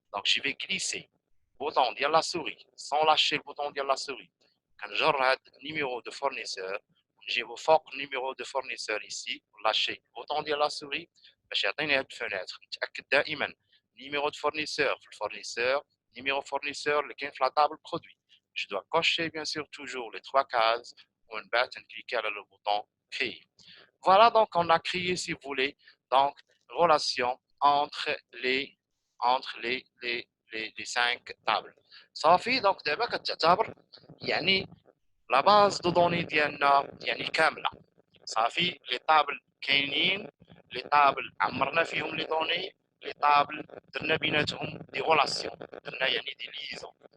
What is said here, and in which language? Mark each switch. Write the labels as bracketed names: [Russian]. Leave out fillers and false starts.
[Arabic] دونك جي في كليسي بوطون ديال لا سوري سون لاشي البوطون ديال لا سوري، كنجر هاد نيميرو دو فورنيسور ونجيبو فوق نيميرو دو فورنيسور ايسي ولاشي بوطون ديال لا سوري باش يعطيني هاد الفونيتر. نتاكد دائما نيميرو دو فورنيسور في الفورنيسور، نيميرو فورنيسور اللي كاين في لا طابل برودوي. [French] جو دوا كوشي بيان سور توجور لي 3 كاز [Arabic] ومن بعد نكليكي على [French] لو بوطون créer. Voilà, donc on a créé, si vous voulez, donc relation entre les 5 tables. [Arabic] صافي دونك دابا كتعتبر يعني لا باز دو دوني ديالنا يعني كامله. صافي لي طابل كاينين، لي طابل عمرنا فيهم لي دوني، لي طابل درنا بيناتهم دي غولاسيون، درنا يعني دي ليزون.